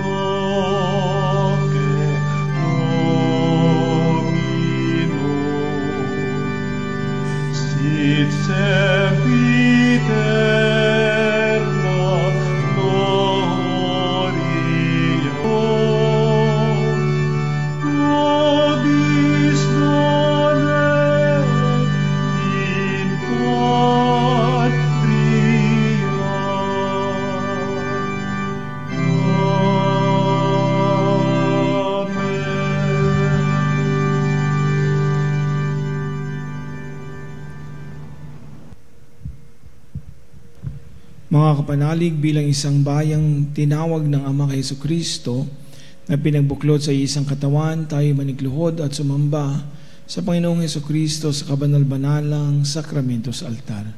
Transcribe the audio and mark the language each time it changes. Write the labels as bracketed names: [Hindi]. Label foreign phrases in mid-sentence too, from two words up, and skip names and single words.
[Latin] noce Domino, sit sempiterna gloria, nobis donet in patria. [Filipino] Mga kapanalig, bilang isang bayang tinawag ng Ama kay Jesucristo na pinagbuklod sa isang katawan, tayo manikluhod at sumamba sa Panginoong Jesucristo sa kabanal-banalang sakramento sa altar.